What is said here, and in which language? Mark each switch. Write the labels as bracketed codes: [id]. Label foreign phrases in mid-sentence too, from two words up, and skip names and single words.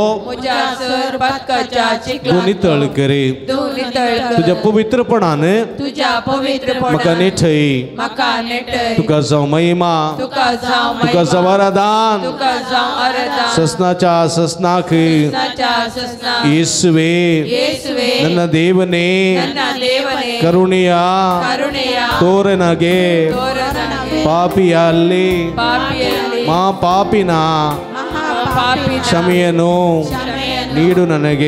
[kok] म्हज्या सर पातकाच्या तूं चिखलांत नितळ कर. तूं नितळ कर. तुज्या पवित्रपणान तुज्या म्हाका पवित्रपणान नेठय. म्हाका नेटय. तुका जावं महिमा, तुका जावं तुका महिमा. जावं आराधन. तुका जावं आराधन. ससनाच्या ससनाक ससनाच्या ससनाक [kn] ಯೇಸುವೆ ಯೇಸುವೆ ನನ್ನ ದೇವನೇ ನನ್ನ ದೇವನೇ ಕರುಣೆಯ ಕರುಣೆಯ ತೋರೆ ನನಗೆ ತೋರನಗೆ ಪಾಪಿಯಲ್ಲಿ ಪಾಪಿಯಲ್ಲಿ ಮಾ ಪಾಪಿನ ಪಾಪಿನ ಕ್ಷಮೆಯನ್ನು ಕ್ಷಮೆಯನ್ನು ನೀಡು ನನಗೆ.